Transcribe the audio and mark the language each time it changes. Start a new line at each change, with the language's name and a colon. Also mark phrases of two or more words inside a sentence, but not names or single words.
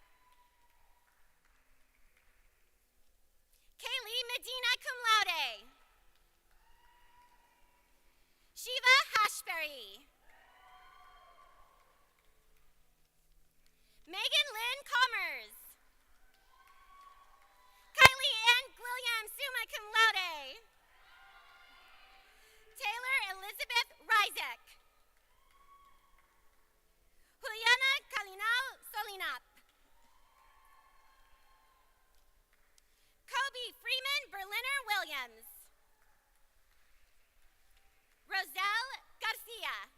English: Kaylee Medina
Latin: cum laude.
English: Shiva Hashberry. Megan Lynn Commerce. Kylie Ann Williams,
Latin: summa cum laude.
English: Taylor Elizabeth Rizek. Juliana Kalinao Solinap. Kobe Freeman Berliner Williams. Roselle Garcia.